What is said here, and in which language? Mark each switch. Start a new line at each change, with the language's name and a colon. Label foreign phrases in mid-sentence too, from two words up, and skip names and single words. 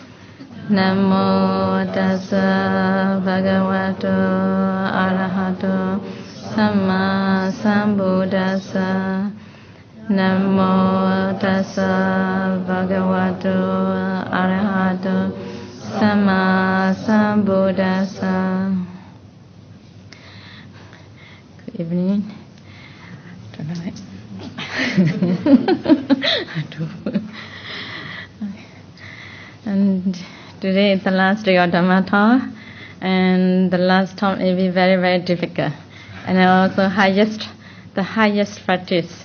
Pali: Namo tassa bhagavato arahato samma sambuddhassa. Namo tassa bhagavato arahato samma sambuddhassa.
English: Good evening. And today is the last day of Dhamma talk, and the last talk will be very, very difficult, and also the highest practice.